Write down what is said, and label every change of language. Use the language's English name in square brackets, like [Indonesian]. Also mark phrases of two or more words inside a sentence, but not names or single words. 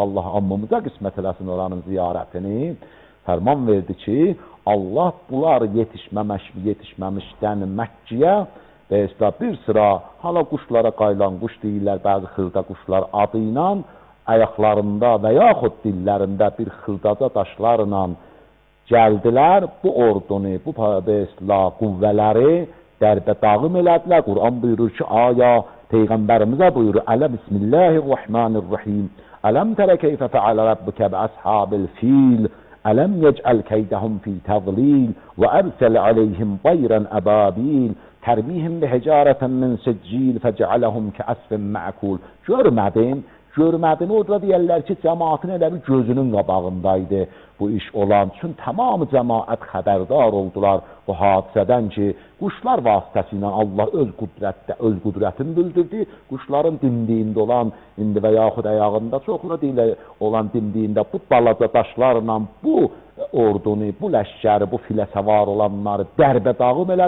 [Azerbaijani] Allah ammımıza qismət eləsin oranın ziyarətini, fərman verdi ki, Allah bunlar yetişməmişdən Məkkəyə və bir sıra hala quşlara qaylan quş deyirlər, bəzi xırda quşlar adı ilə ayaqlarında və yaxud dillərində bir xırdaca daşlarla gəldilər, bu ordunu, bu qüvvələri dərbə dağım elədilər. Quran buyurur ki, aya Peyğəmbərimizə buyurur, [Arabic] ألم بسم الله الرحمن الرحيم ألم تر كيف فعل ربك بأصحاب الفيل ألم يجعل كيدهم في تضليل وأرسل عليهم طيرا أبابيل ترميهم بحجارة من سجيل فجعلهم كعصف مأكول. [Azerbaijani] Görmədin, orada deyərlər ki, cəmaatın elə bir gözünün qabağındaydı bu iş olan. Çünki tamamı cəmaat xəbərdar oldular bu hadisədən ki, quşlar vasitəsilə Allah öz qüdrətini bildirdi. Quşların dimdiyində olan, indi və yaxud ayağında çoxlu deyilə olan dimdiyində bu balaca daşlarla bu ordunu, bu ləşkəri, bu filə səvar olanları dərbə dağım elədi.